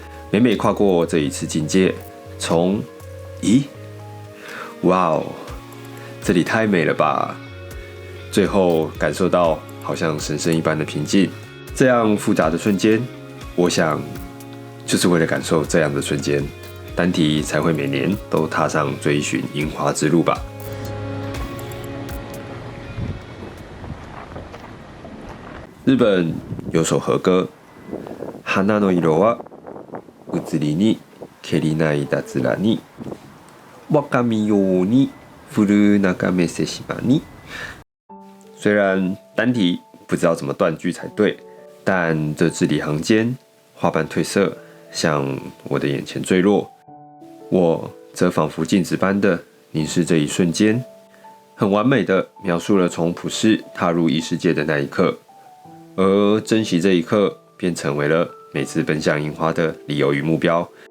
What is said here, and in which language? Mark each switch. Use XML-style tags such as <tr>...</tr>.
<zh>每每跨过这一次境界，从哇哦，这里太美了吧，最后感受到好像神圣一般的平静。这样复杂的瞬间，我想，就是为了感受这样的瞬间，单体才会每年都踏上追寻樱花之路吧。日本有首和歌，</zh> <ja>花の色は移りにけりないだつらに、わかみように降る眺めせしまに。</ja> <zh>虽然单体不知道怎么断句才对，但这字里行间，花瓣褪色，向我的眼前坠落，我则仿佛镜子般的凝视这一瞬间，很完美的描述了从普世踏入异世界的那一刻，而珍惜这一刻，便成为了每次奔向樱花的理由与目标。</zh>